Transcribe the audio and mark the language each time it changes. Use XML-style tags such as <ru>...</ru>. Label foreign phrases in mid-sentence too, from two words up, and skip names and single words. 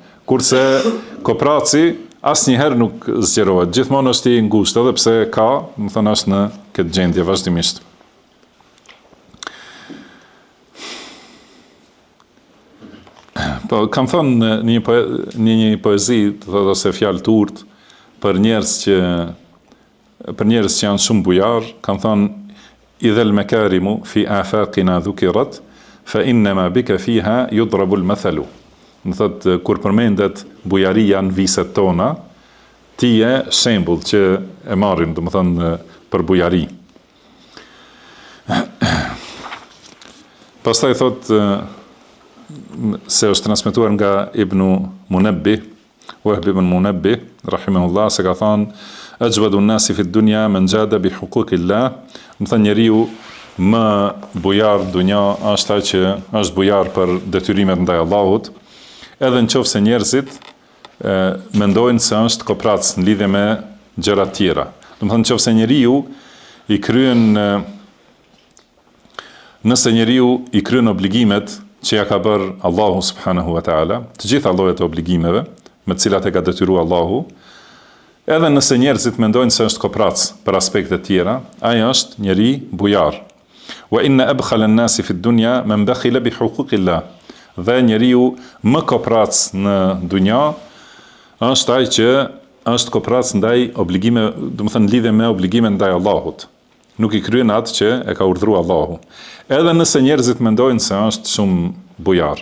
<sq>Kurse kooperaci asnjëherë nuk zgjerohet, gjithmonë është i ngushtë edhe pse ka, do të thonë është në këtë gjendje vazhdimisht. Po kam thënë në një poezi, thotë ose fjalë të urtë për njerëz që janë shumë bujar, kam thënë</sq> <ar>إذا المكارم في آفاقنا ذكرت فإنما بك فيها يضرب المثل.</ar> <sq>Do thotë kur përmendet bujaria në viset tona, ti je shembull që e marrin, do të thonë për bujari. Pastaj thotë se është transmetuar nga Ibn Munabbih, Wahb ibn Munabbih rahimahullah, se ka thënë</sq> <ar>أجود الناس في الدنيا من جاد بحقوق الله.</ar> <sq>Do thënë njeriu më bujar në dunja është ai që është bujar për detyrimet ndaj Allahut, edhe nëse njerëzit mendojnë se është kooperac në lidhje me gjëra të tjera. Do thënë nëse njeriu i kryen obligimet që ja ka bërë Allahu</sq> <ar>سبحانه وتعالى,</ar> <sq>të gjitha llojet e obligimeve me të cilat e ka detyruar Allahu, Edhe nëse njerëzit mendojnë se është koprac për aspekte tjera, ai është njeri bujar.</sq> <ar>وإن أبخل الناس في الدنيا من بخل بحقوق الله.</ar> <sq>Dhe njeriu më koprac në dunja është ai që është koprac ndaj obligime, domethënë lidhje me obligime ndaj Allahut. Nuk i kryen atë që e ka urdhëruar Allahu. Edhe nëse njerëzit mendojnë se është shumë bujar.</sq>